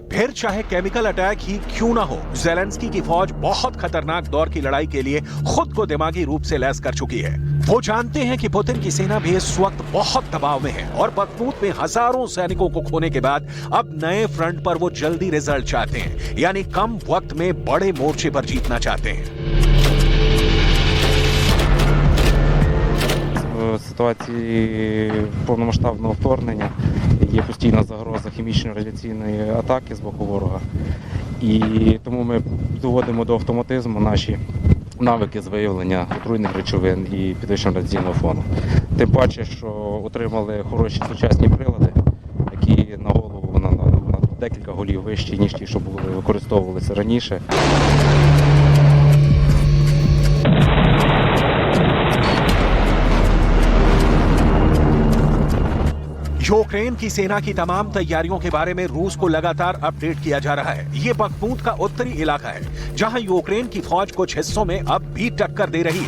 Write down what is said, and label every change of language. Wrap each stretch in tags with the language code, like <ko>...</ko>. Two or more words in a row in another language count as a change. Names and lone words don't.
<hi>फिर चाहे केमिकल अटैक ही क्यों ना हो, ज़ेलेंस्की की फौज बहुत खतरनाक दौर की लड़ाई के लिए खुद को दिमागी रूप से लैस कर चुकी है। वो जानते हैं कि पुतिन की सेना भी इस वक्त बहुत दबाव में है और बखमूत में हजारों सैनिकों को खोने के बाद अब नए फ्रंट पर वो जल्दी रिजल्ट चाहते हैं, यानी कम वक्त में बड़े मोर्चे पर जीतना चाहते हैं।</hi> <uk>В ситуації повномасштабного вторгнення є постійна загроза хімічно-радіаційної атаки з боку ворога. І тому ми доводимо до автоматизму наші навики з виявлення отруйних речовин і підвищення радіаційного фону. Тим паче, що отримали хороші сучасні прилади, які на голову на декілька голів вищі, ніж ті, що використовувалися раніше.</uk> <hi>यूक्रेन की सेना की तमाम तैयारियों के बारे में रूस को लगातार अपडेट किया जा रहा है। ये बखमूत का उत्तरी इलाका है, जहां यूक्रेन की फौज कुछ हिस्सों में अब भी टक्कर दे रही है।</hi>